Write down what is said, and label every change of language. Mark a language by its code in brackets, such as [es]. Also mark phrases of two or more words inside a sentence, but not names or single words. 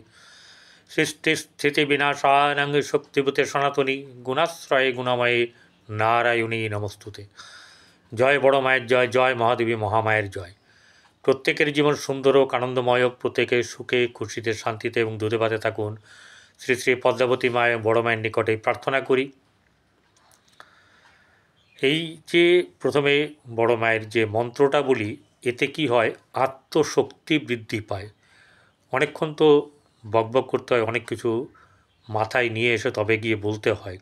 [sa] सृष्टिस्थितिविनाशानं शक्तिभूते सनातनी गुणाश्रये गुणमये नारायणी नमस्तुते। [bn] জয় বড় মায়ের জয়, জয় মহাদেবী মহামায়ের জয়। প্রত্যেকের জীবন সুন্দর আর আনন্দময়, প্রত্যেকে সুখে খুশিতে শান্তিতে এবং দুধে ভাতে থাকুন শ্রী শ্রী পদ্মাবতী মায় বড় মায়ের নিকটে প্রার্থনা করি। এই যে প্রথমে বড় মায়ের যে মন্ত্রটা বলি, এতে কি হয়, আত্মশক্তি বৃদ্ধি পায়। অনেকক্ষণ তো বকবক করতে হয়, অনেক কিছু মাথায় নিয়ে এসে তবে গিয়ে বলতে হয়।